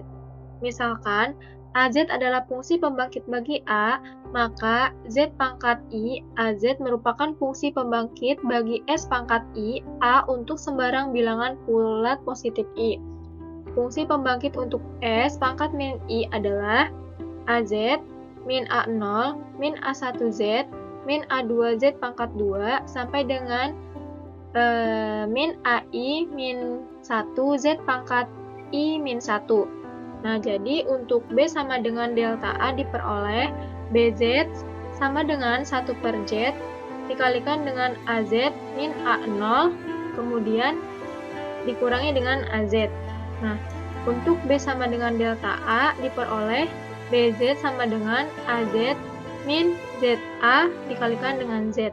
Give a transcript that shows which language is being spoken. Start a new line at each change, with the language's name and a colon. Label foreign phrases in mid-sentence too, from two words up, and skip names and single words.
Indonesian: Misalkan AZ adalah fungsi pembangkit bagi A, maka Z pangkat I AZ merupakan fungsi pembangkit bagi S pangkat I A untuk sembarang bilangan bulat positif I. Fungsi pembangkit untuk S pangkat min I adalah AZ min A0 min A1Z min A2Z pangkat 2 sampai dengan min AI min 1Z pangkat I min 1. Nah, jadi untuk B sama dengan delta A diperoleh BZ sama dengan 1 per Z dikalikan dengan AZ min A0 kemudian dikurangi dengan AZ. Nah, untuk B sama dengan delta A diperoleh BZ sama dengan AZ min ZA dikalikan dengan Z.